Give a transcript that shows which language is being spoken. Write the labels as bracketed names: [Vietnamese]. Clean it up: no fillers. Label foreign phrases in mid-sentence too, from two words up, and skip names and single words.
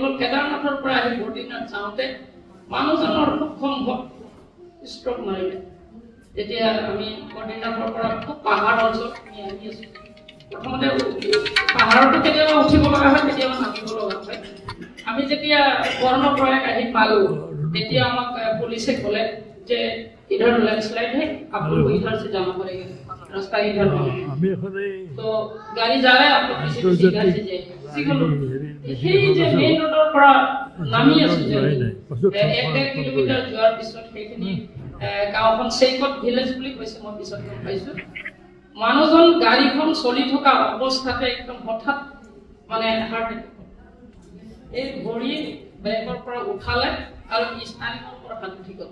[Assamese] কেদাৰনাথৰ পৰা আহি বদ্ৰীনাথ যাওঁতে মানুহজনৰ খুব সম্ভৱ ষ্ট্ৰক মাৰিলে। তেতিয়া আমি বদ্ৰীনাথৰ পৰা খুব পাহাৰ অঞ্চলত আমি আহি আছোঁ। প্ৰথমতে পাহাৰতো কেতিয়াবা উঠিব লগা হয়, কেতিয়াবা নামিব লগা হয়। আমি যেতিয়া কৰ্ণপ্ৰয়াগ আহি পালোঁ, তেতিয়া আমাক পুলিচে ক'লে যে [Hindi] इधर लैंडस्लाइड है, आप लोग को इधर से जाना पड़ेगा, रास्ता इधर है। तो गाड़ी जा रहा है, आप लोग किसी दूसरी गाड़ी से जाइए। [Assamese] সেই যে [English] main roadৰ [Assamese] পৰা নামি আছোঁ, 1.5 কিলোমিটাৰ যোৱাৰ পিছত সেইখিনি গাঁওখন চেইকত ভিলেজ বুলি কৈছে, মই পিছত গম পাইছোঁ। মানুহজন গাড়ীখন চলি থকা অৱস্থাতে একদম হঠাৎ মানে [English] heart attack, [Assamese] এই ভৰি বেকৰ পৰা উঠালে আৰু স্থানীয়ৰ পৰা হাত উঠি গ'ল।